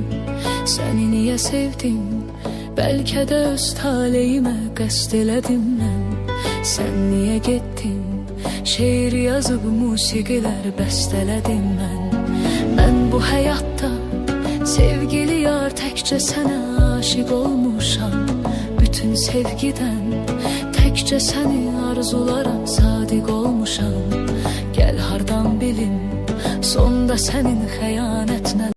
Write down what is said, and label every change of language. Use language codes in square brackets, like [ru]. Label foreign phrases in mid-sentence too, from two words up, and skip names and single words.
[az] Səni niyə sevdim, bəlkə də öz taleyimə qəsd elədim mən. [tr] Sen niye gittin? Şiir yazıp [az] musiqiler bəstələdim mən. Mən bu həyatda sevgili yar təkcə sənə aşiq olmuşam. Bütün sevgidən təkcə səni arzularam, sadiq olmuşam. Gəl hardan bilim, sonda sənin xəyanətlə